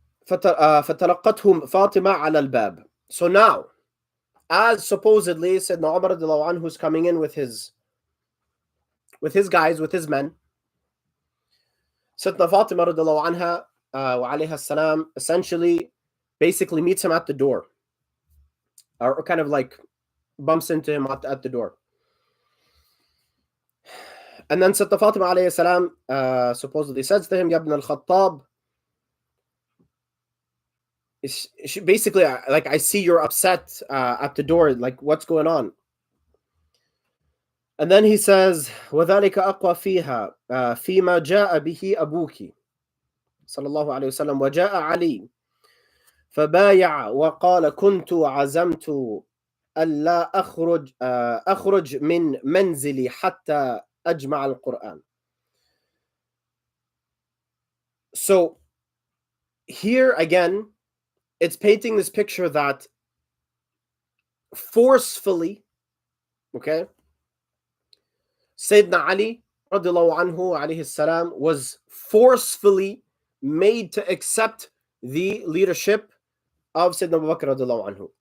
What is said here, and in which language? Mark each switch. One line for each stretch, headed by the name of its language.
Arabic: فتلقتهم فاطمة على الباب.
English: So now, as supposedly Sayyidina Umar radiallahu anhu who's coming in with his guys, with his men, Sayyidina Fatima radiallahu anha wa alayha salam essentially basically meets him at the door, or kind of like bumps into him at the door. And then Sayyidina Fatima alayhi salam supposedly says to him, Ya ibn al-Khattab, she basically, like, I see you're upset at the door, like, what's going on? And then he says,
Arabic: وَذَلِكَ أَقْوَى فِيهَا فِيمَا جَاءَ بِهِ أَبُوكِ صلى الله عليه وسلم وجاء علي فبايع وقال كنت عزمت ألا أخرج من منزلي حتى أجمع القرآن.
English: So here again, it's painting this picture that forcefully, okay, Sayyidina Ali radiallahu anhu alayhi salam was forcefully made to accept the leadership of Sayyidina Abu Bakr radiallahu anhu.